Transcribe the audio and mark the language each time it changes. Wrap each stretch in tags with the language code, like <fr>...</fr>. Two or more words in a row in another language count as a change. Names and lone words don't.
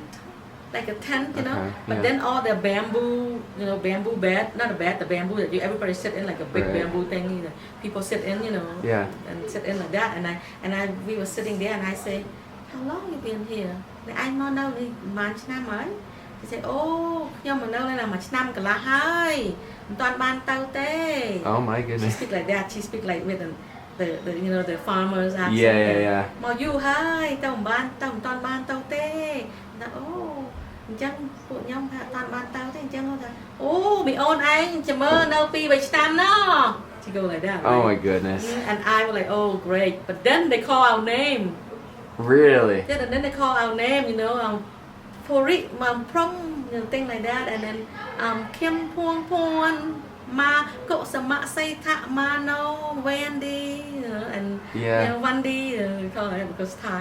<en>Like a tent, you know, but then all the bamboo, bamboo bed, not a bed, the bamboo that everybody sit in like a big bamboo thing, you know, people sit in, you know, and sit in like that, and we were sitting there, and I say, how long you been here? I don't know, man,</en> <km>ឆ្នាំហើយ</km> <en>He say,</en> <km>oh, ខ្ញុំមកនៅនេះមួយឆ្នាំកន្លះហើយមិនតាន់បានទៅទេ</km> <en>Oh my She goodness. speak like that. She speak like with the you know the farmers accent. Yeah.</en> <km>មកយូរហើយទៅមិនតាន់បានទៅទេថាអូអញ្ចឹងពួកខ្ញុំថាអត់តាន់បានទៅទេអញ្ចឹងគាត់ថាអូមីអូនឯងចាំមើលនៅ2 3ឆ្នាំណោះ</km> <en>She go like that. Oh my goodness. And I was like, oh great, but then they call our name. Really? Yeah, and then they call our name, you know, Pori, Prom, you know, things like that, and then Kim Phorn, Ma, Kok Sama Say Tak Mano, Vandy, you know, and you know, Vandy, we call it because Thai.</en>